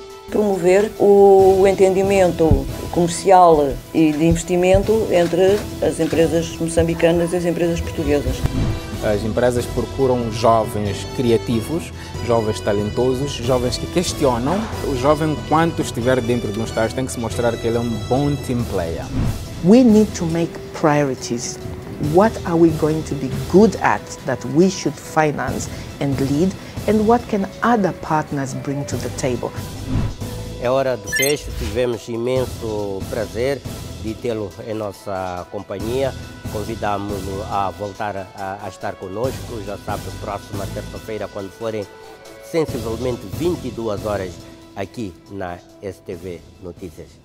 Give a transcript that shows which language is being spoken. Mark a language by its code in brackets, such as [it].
[pt] Promover o entendimento comercial e de investimento entre as empresas moçambicanas e as empresas portuguesas. As empresas procuram jovens criativos, jovens talentosos, jovens que questionam. O jovem, quando estiver dentro de um estágio, tem que se mostrar que ele é um bom team player. [en] We need to make priorities. What are we going to be good at that we should finance and lead, and what can other partners bring to the table? [pt] É hora do fecho, tivemos imenso prazer de tê-lo em nossa companhia. Convidamos-lo a voltar a estar conosco, já sabe, próxima terça-feira, quando forem sensivelmente 22 horas aqui na STV Notícias.